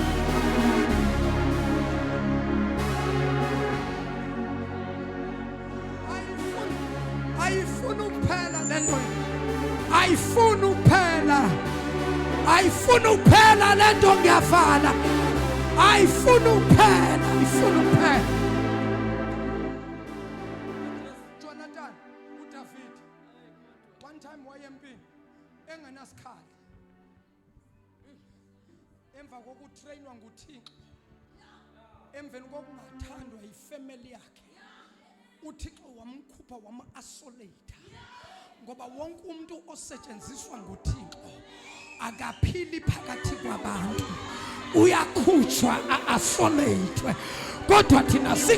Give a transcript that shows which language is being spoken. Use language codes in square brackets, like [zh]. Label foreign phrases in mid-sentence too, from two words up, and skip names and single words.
[xh] Ayifuna ukuphela lento ayifuna ukuphela lento ngiyavala ayifuna ukuphela Jonathan uDavid one time wayempini engenasikhali emva kokutrainwa nguThixo emveni kokungathandwa yifamily yakhe uThixo wamkhupha wama-isolate ngoba wonke umuntu osetshenziswa nguThixo akaphili phakathi kwabantu uyakhutshwa a-isolate kodwa thina